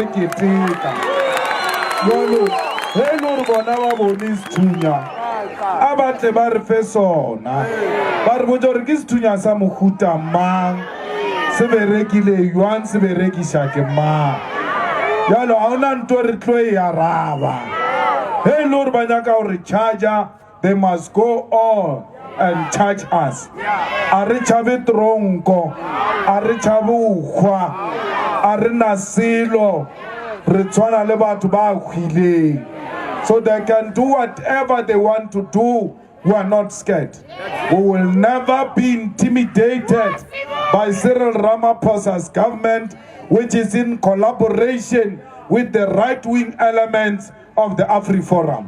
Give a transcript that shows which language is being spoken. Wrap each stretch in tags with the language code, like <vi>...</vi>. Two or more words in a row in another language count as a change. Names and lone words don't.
<nso>keteka yolo he lo re bona ba bone sthunya abatle ba re fe sona ba re botsa gore ke sethunya sa mohuta mang se berekile yuan se berekisha ke mang yalo ga ona nto re tlo e araba he lo re ba nyaka gore charger</nso> <en>they must go on and charge us</en> <nso>a re chabe tronko a re chabe ukhwa a re na selo re tswana le batho ba khwileng.</nso> <en>So they can do whatever they want to do. We are not scared. We will never be intimidated by Cyril Ramaphosa's government, which is in collaboration with the right-wing elements of the AfriForum.</en>